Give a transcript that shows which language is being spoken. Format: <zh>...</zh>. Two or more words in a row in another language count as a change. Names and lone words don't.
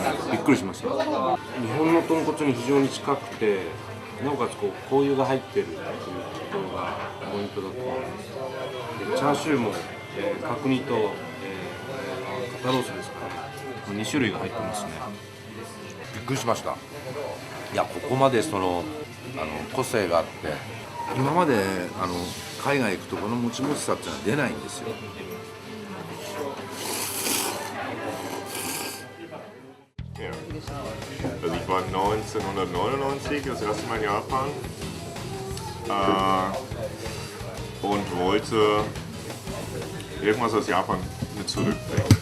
<ja>びっくりしました。日本の豚骨に非常に近くて、なおかつこう香油が入ってるっていうところがポイントだと思います。でチャーシューも、角煮と、肩ロースですから2種類が入ってますね。びっくりしました。いやここまで個性があって今まで海外行くとこのもちもちさっていうのは出ないんですよ。</ja> <de>Ja. Also ich war 1999 das erste Mal in Japan und wollte irgendwas aus Japan mit zurückbringen.</de>